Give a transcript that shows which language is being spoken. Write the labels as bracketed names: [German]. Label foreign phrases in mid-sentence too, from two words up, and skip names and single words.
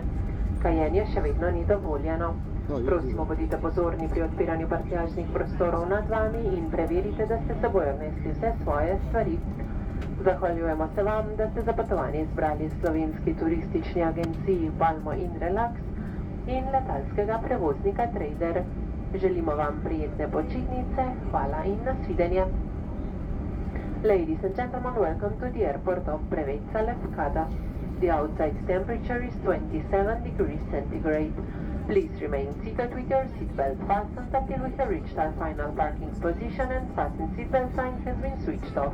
[Slovenian] Kajenje še vedno ni dovoljeno. Prosimo, bodite pozorni pri odpiranju prtljažnih prostorov nad vami in preverite, da ste s seboj odnesli vse svoje stvari. Zahvaljujemo se vam, da ste za potovanje izbrali slovenski turistični agenciji Palmo in Relax in letalskega prevoznika Trade Air. Želimo vam prijetne počitnice, hvala in nasvidenje. [English] Ladies and gentlemen, welcome to the airport of Preveza Lefkada. The outside temperature is 27 degrees centigrade. Please remain seated with your seatbelt fastened until we have reached our final parking position and fasten seatbelt sign has been switched off.